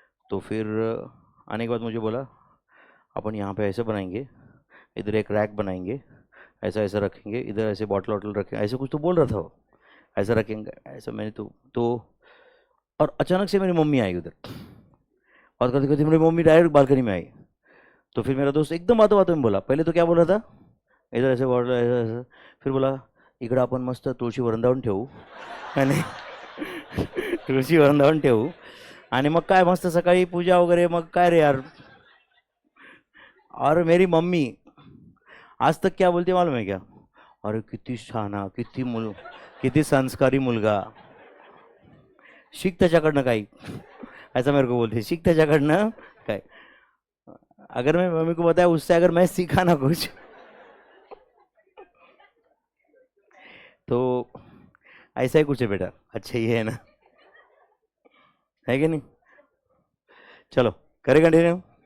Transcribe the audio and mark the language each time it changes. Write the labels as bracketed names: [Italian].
[Hindi] तो फिर आने के बाद मुझे बोला, अपन यहाँ पे ऐसे बनाएंगे, इधर एक रैक बनाएंगे, ऐसा ऐसा रखेंगे, इधर ऐसे बॉटल वॉटल रखेंगे, ऐसे कुछ तो बोल रहा था वो। ऐसा रखेंगे ऐसा, मैंने तो और अचानक से मेरी मम्मी आई उधर। और करते करते मेरी मम्मी डायरेक्ट बालकनी में आई। तो फिर मेरा दोस्त एकदम बातों बातों में बोला, पहले तो क्या बोला था, इधर ऐसे बॉटल ऐसा ऐसा, फिर बोला [Marathi] इकडं आपण मस्त तुळशी वरंदावून ठेवू आणि तुळशी वरंदावून ठेवू आणि मग काय मस्त सकाळी पूजा वगैरे, मग काय रे यार। [Hindi] और मेरी मम्मी आज तक क्या बोलती है मालूम है क्या? [Marathi] अरे किती शहाणा, किती संस्कारी मुलगा, शिक त्याच्याकडनं काही, [Hindi] ऐसा मेरे को बोलते, [Marathi] शिक त्याच्याकडनं काय। [Hindi] अगर मैं मम्मी को बताया उससे, अगर मैं सीखा ना कुछ तो ऐसा ही कुछ है बेटा। अच्छा ये है ना, है कि नहीं? चलो करें कंटिन्यू।